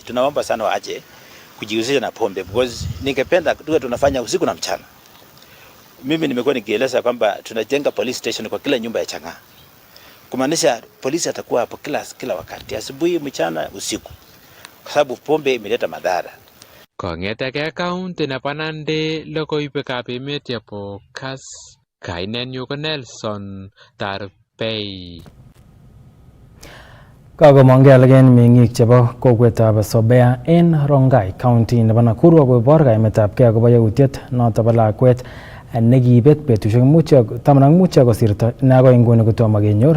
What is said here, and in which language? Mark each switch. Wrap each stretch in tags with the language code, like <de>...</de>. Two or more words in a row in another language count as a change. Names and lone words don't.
<sw>Tunaomba sana waache kujihusisha na pombe because ningependa tuwe tunafanya usiku na mchana. Mimi nimekuwa nikieleza kwamba tunajenga</sw> <en>police station</en> <sw>kwa kila nyumba ya Chang'aa. Kumaanisha polisi atakuwa hapo kila wakati, asubuhi, mchana, usiku. Kwa sababu pombe imeleta madhara.</sw> <kln>Kong'eteke kaunti nebo Nandi logoiwekab emet yebo Kass. Kainenyu ko Nelson Tarbei. Kakomongei alakeni meng'ik chebo kokwetab Sobea en Rongai County nebo Nakuru akobor kaimetabgei akobo yautiet noto bo lakwet nekibet betusiek 15 kosirto ne akoi nguni kotomo kenyor.</kln>